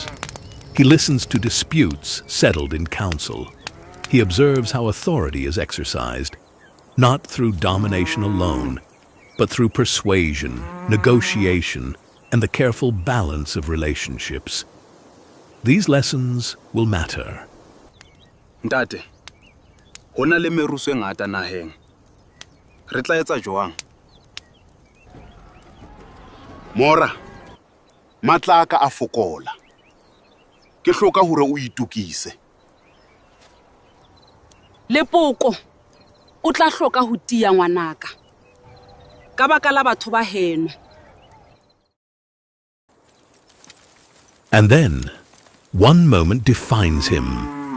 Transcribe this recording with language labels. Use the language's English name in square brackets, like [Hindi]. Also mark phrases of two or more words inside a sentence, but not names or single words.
[English] He listens to disputes settled in council. He observes how authority is exercised, not through domination alone, but through persuasion, negotiation, and the careful balance of relationships. These lessons will matter. [Southern Sotho] Ntate, hona le meruso e ngata naheng. Re tla etsa jwang? Mora, matlaka a fokola. Ke hloka hore o itukise. Lepoko, o tla hloka ho tia ngwanaka. Ka baka la batho ba heno. [English] And then, one moment defines him.